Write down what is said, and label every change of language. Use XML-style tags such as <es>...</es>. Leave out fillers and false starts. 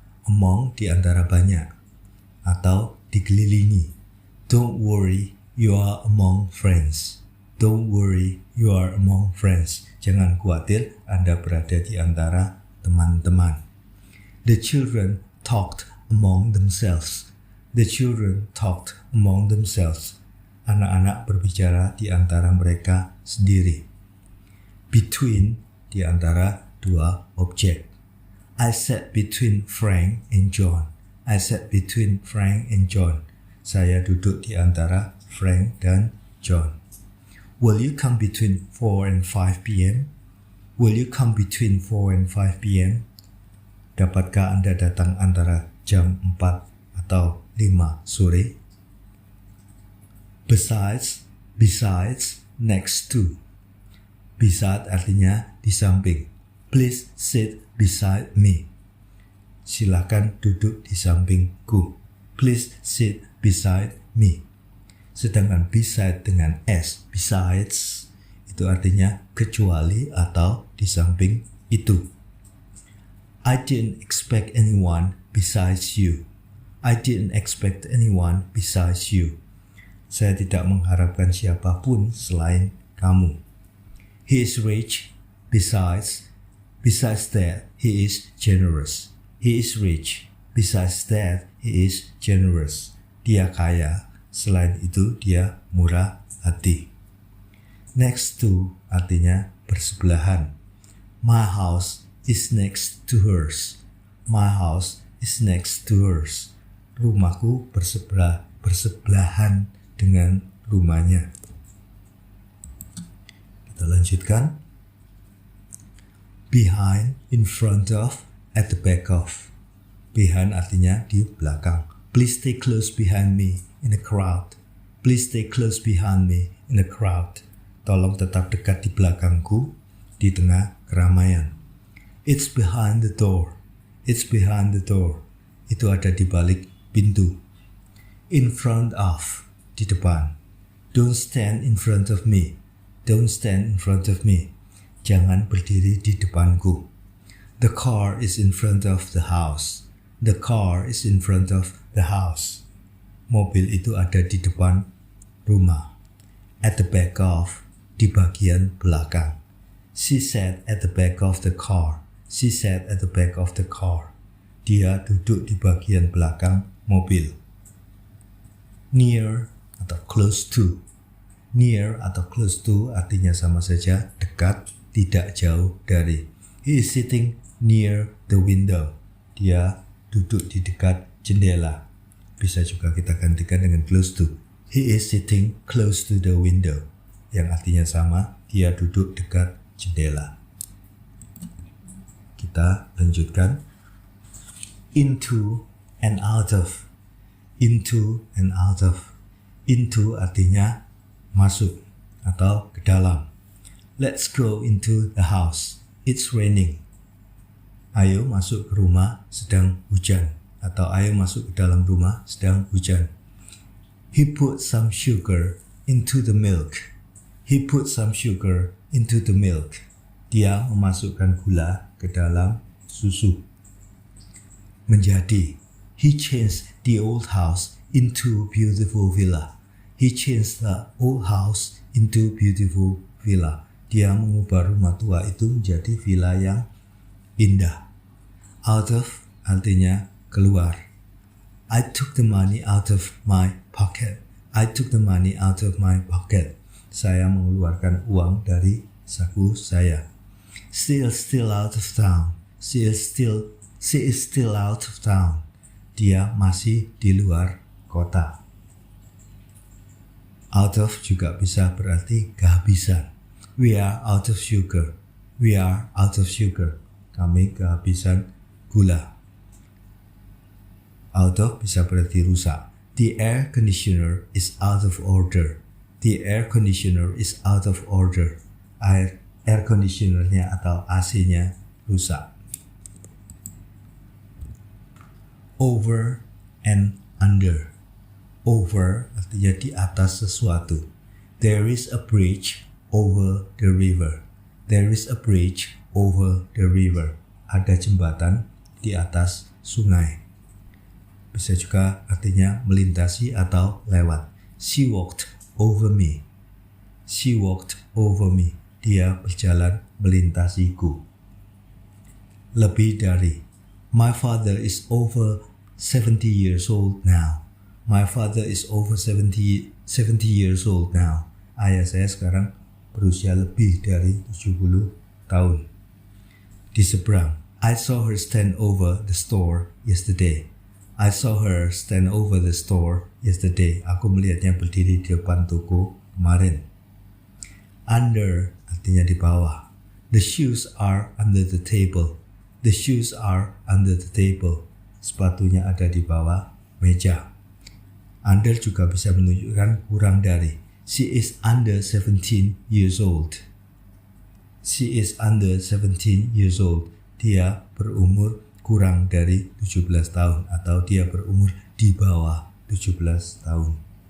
<id>Among di antara banyak atau dikelilingi.</id> <en>Don't worry you are among friends. Don't worry, you are among friends.</en> <id>Jangan khawatir, Anda berada di antara teman-teman.</id> <en>The children talked among themselves. The children talked among themselves.</en> <id>Anak-anak berbicara di antara mereka sendiri. Between, di antara dua objek.</id> <en>I sat between Frank and John. I sat between Frank and John.</en> <id>Saya duduk di antara Frank dan John.</id> <en>Will you come between 4 and 5 p.m.? Will you come between 4 and 5 p.m.?</en> <id>Dapatkah Anda datang antara jam 4 atau 5 sore?</id> <en>Besides, next to. Beside</en> <id>artinya di samping.</id> <en>Please sit beside me.</en> <id>Silakan duduk di sampingku.</id> <en>Please sit beside me.</en> <id>Sedangkan beside dengan s, besides, itu artinya kecuali atau di samping itu.</id> <en>I didn't expect anyone besides you. I didn't expect anyone besides you.</en> <id>Saya tidak mengharapkan siapapun selain kamu.</id> <en>He is rich. Besides that, he is generous. He is rich. Besides that, he is generous.</en> <id>Dia kaya. Selain itu, dia murah hati.</id> <en>Next to</en> <id>artinya bersebelahan.</id> <en>My house is next to hers. My house is next to hers.</en> <id>Rumahku bersebelahan dengan rumahnya. Kita lanjutkan.</id> <en>Behind, in front of, at the back of. Behind</en> <id>artinya di belakang.</id> <en>Please stay close behind me in the crowd. Please stay close behind me in the crowd.</en> <id>Tolong tetap dekat di belakangku di tengah keramaian.</id> <en>It's behind the door. It's behind the door.</en> <id>Itu ada di balik pintu.</id> <en>In front of,</en> <id>di depan.</id> <en>Don't stand in front of me. Don't stand in front of me.</en> <id>Jangan berdiri di depanku.</id> <en>The car is in front of the house. The car is in front of the house.</en> <id>Mobil itu ada di depan rumah.</id> <en>At the back of,</en> <id>di bagian belakang.</id> <en>She sat at the back of the car. She sat at the back of the car.</en> <id>Dia duduk di bagian belakang mobil. Near atau close to. Near atau close to artinya sama saja, dekat, tidak jauh dari.</id> <en>He is sitting near the window.</en> <id>Dia duduk di dekat jendela. Bisa juga kita gantikan dengan close to.</id> <en>He is sitting close to the window.</en> <id>Yang artinya sama, dia duduk dekat jendela. Kita lanjutkan.</id> <en>Into and out of. Into and out of.</en> <id>Into artinya masuk atau ke dalam.</id> <en>Let's go into the house. It's raining.</en> <id>Ayo masuk ke rumah, sedang hujan. Atau ayo masuk ke dalam rumah, sedang hujan.</id> <en>He put some sugar into the milk. He put some sugar into the milk.</en> <id>Dia memasukkan gula ke dalam susu. Menjadi.</id> <en>He changed the old house into a beautiful villa. He changed the old house into a beautiful villa.</en> <id>Dia mengubah rumah tua itu menjadi villa yang indah. Out of artinya keluar.</id> <en>I took the money out of my pocket. I took the money out of my pocket.</en> <id>Saya mengeluarkan uang dari saku saya.</id> <en>She is still out of town. She is still out of town.</en> <id>Dia masih di luar kota. Out of juga bisa berarti kehabisan.</id> <en>We are out of sugar. We are out of sugar.</en> <id>Kami kehabisan gula. Out of bisa berarti rusak.</id> <en>The air conditioner is out of order. The air conditioner is out of order.</en> <id>Air conditionernya atau AC-nya rusak.</id> <en>Over and under. Over</en> <id>artinya di atas sesuatu.</id> <en>There is a bridge over the river. There is a bridge over the river.</en> <id>Ada jembatan di atas sungai. Bisa juga artinya melintasi atau lewat.</id> <en>She walked over me. She walked over me.</en> <id>Dia berjalan melintasiku. Lebih dari.</id> <en>My father is over 70 years old now. My father is over 70 years old now.</en> <id>Ayah saya sekarang berusia lebih dari 70 tahun. Di seberang.</id> <en>I saw her stand over the store yesterday. I saw her stand over the store yesterday.</en> <id>Aku melihatnya berdiri di depan toko kemarin. Under artinya di bawah.</id> <en>The shoes are under the table. The shoes are under the table.</en> <id>Sepatunya ada di bawah meja. Under juga bisa menunjukkan kurang dari.</id> <en>She is under 17 years old. She is under 17 years old.</en> <id>Dia berumur kurang dari 17 tahun atau dia berumur di bawah 17 tahun.</id>